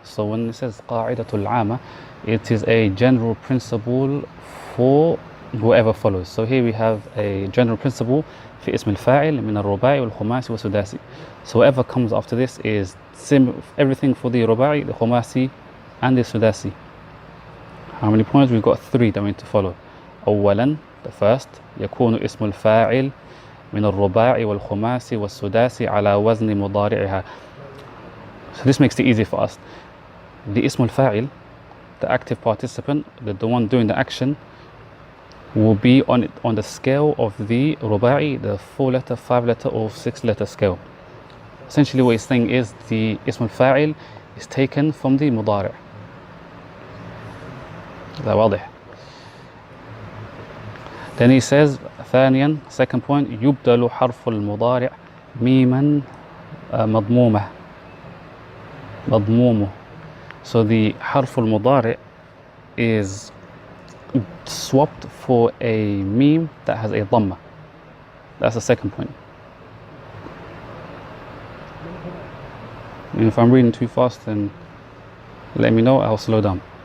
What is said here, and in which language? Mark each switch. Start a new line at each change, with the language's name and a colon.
English: So when it says qa'idatul amma, it is a general principle for whoever follows. So here we have a general principle
Arabic: في اسم الفاعل من الرباعي والخماسي والسداسي.
English: So whatever comes after this is everything for the ruba'i, the khumasi and the sudasi. How many points? We've got 3 that we need to follow.
Arabic: أولا,
English: the first,
Arabic: يكون اسم الفاعل من الرباعي والخماسي والسداسي على وزن مضارعها.
English: So this makes it easy for us. The اسم الفاعل, the active participant, the one doing the action, will be on the scale of the ruba'i, the 4-letter, 5-letter or 6-letter scale. Essentially what he's saying is the اسم الفاعل is taken from the مضارع.
Arabic: هذا واضح.
English: Then he says
Arabic: ثانيا,
English: second point,
Arabic: يبدل حرف المضارع ميما مضمومة.
English: So the حرف المضارع is swapped for a meme that has a dhamma. That's the second point. And if I'm reading too fast, then let me know, I'll slow down.